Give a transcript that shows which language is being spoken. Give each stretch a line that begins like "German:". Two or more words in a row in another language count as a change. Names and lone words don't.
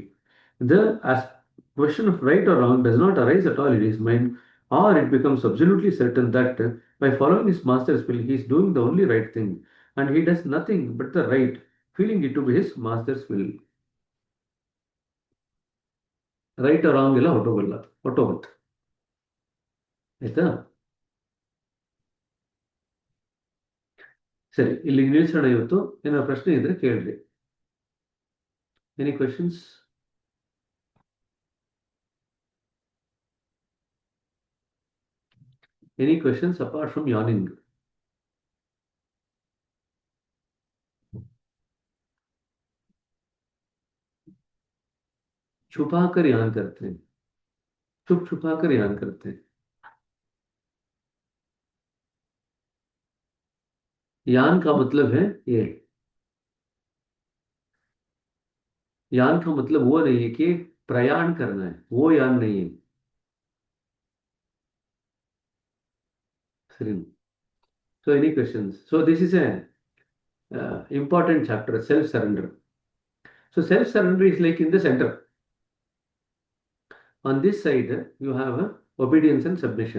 English: The question of right or wrong does not arise at all in his mind, or it becomes absolutely certain that by following his master's will, he is doing the only right thing, and he does nothing but the right, feeling it to be his master's will. right wrong
Kannada: ಎಲ್ಲ ಹೊಟ್ಟೋಗುತ್ತೆ. ಆಯ್ತಾ? ಸರಿ, ಇಲ್ಲಿ ನಿಲ್ಸೋಣ ಇವತ್ತು. ಏನಾದ್ರು ಪ್ರಶ್ನೆ ಇದ್ರೆ ಕೇಳ್ರಿ.
English: any questions? any questions apart from yawning?
Hindi: छुपाकर यान करते हैं, छुप छुपाकर यान करते हैं. यान का मतलब है ये. यान का मतलब वो नहीं है कि प्रयाण करना है, वो यान नहीं है.
English: So any questions? So this is a important chapter, self surrender. So self surrender is like in the center. On this side you have obedience and submission.